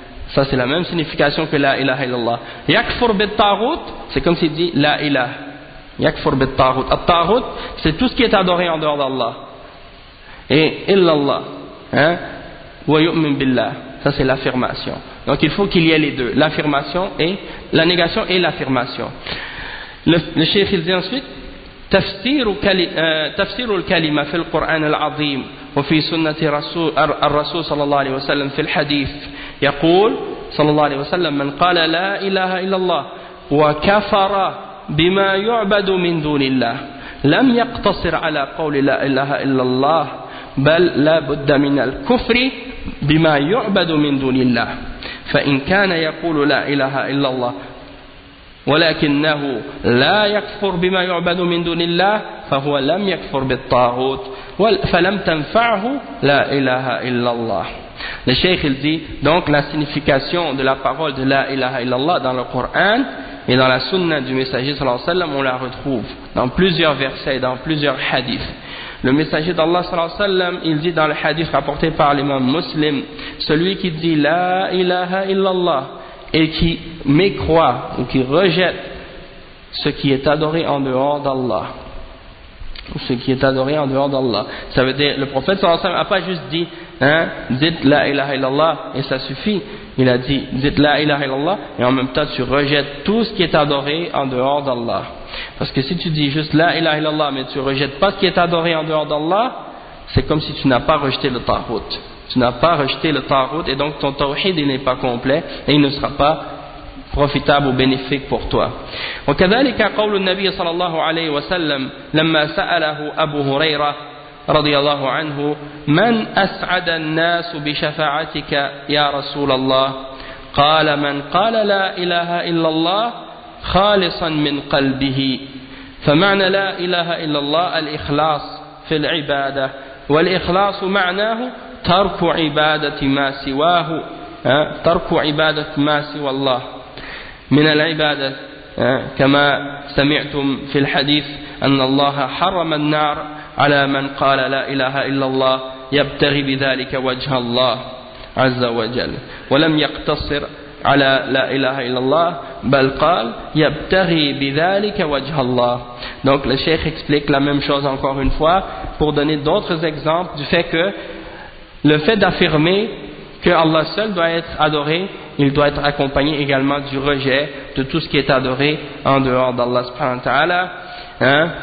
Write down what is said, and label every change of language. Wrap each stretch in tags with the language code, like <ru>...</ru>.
<fr>Ça c'est la même signification que la ilaha illallah.</fr> <ar>Yakfur bit-taghut,</ar> <fr>c'est comme s'il dit la ilah. Yakfur bit-taghut. At-taghut, c'est tout ce qui est adoré en dehors d'Allah. Et illallah, hein,</fr> <ar>wa yu'min billah.</ar> <fr>Ça c'est l'affirmation. Donc il faut qu'il y ait les deux, l'affirmation et la négation et l'affirmation. Le cheikh il dit ensuite</fr> <ar>تفسير الكلمة في القرآن العظيم وفي سنة الرسول صلى الله عليه وسلم في الحديث يقول صلى الله عليه وسلم من قال لا إله إلا الله وكفر بما يعبد من دون الله لم يقتصر على قول لا إله إلا الله بل لا بد من الكفر بما يعبد من دون الله فإن كان يقول لا إله إلا الله ولكنه لا يكفر بما يعبد من دون الله فهو لم يكفر بالطاغوت فلم تنفعه لا إله إلا الله.</ar> <fr>Le cheikh il dit donc la signification de la parole de la ilaha illallah dans le Coran et dans la sunna du messager sallallahu alayhi wa sallam, on la retrouve dans plusieurs versets et dans plusieurs hadiths. Le messager d'Allah sallallahu alayhi wa sallam, il dit dans le hadith rapporté par l'imam muslim, celui qui dit la ilaha illallah et qui mécroit ou qui rejette ce qui est adoré en dehors d'Allah. Ce qui est adoré en dehors d'Allah. Ça veut dire, le prophète sallallahu alayhi wa sallam a pas juste dit, hein, dites la ilaha illallah et ça suffit. Il a dit, dites la ilaha illallah et en même temps tu rejettes tout ce qui est adoré en dehors d'Allah. Parce que si tu dis juste la ilaha illallah mais tu rejettes pas ce qui est adoré en dehors d'Allah, c'est comme si tu n'as pas rejeté le tahout. Tu n'as pas rejeté le tahout et donc ton tawhid n'est pas complet et il ne sera pas profitable ou bénéfique pour toi.</fr> <ar>وكذلك قول النبي صلى الله عليه وسلم لما سأله أبو هريرة رضي الله عنه من أسعد الناس بشفاعتك يا رسول الله قال من قال لا إله إلا الله خالصا من قلبه فمعنى لا إله إلا الله الإخلاص في العبادة والإخلاص معناه ترك عبادة ما سواه ترك عبادة ما سوى الله من العبادة كما سمعتم في الحديث أن الله حرم النار على من قال لا إله إلا الله يبتغي بذلك وجه الله عز وجل ولم يقتصر على لا إله إلا الله بل قال يبتغي بذلك وجه الله.</ar> <fr>Donc le cheikh explique la même chose encore une fois pour donner d'autres exemples du fait que le fait d'affirmer que Allah seul doit être adoré, il doit être accompagné également du rejet de tout ce qui est adoré en dehors d'Allah subhanahu wa ta'ala. Hein?</fr>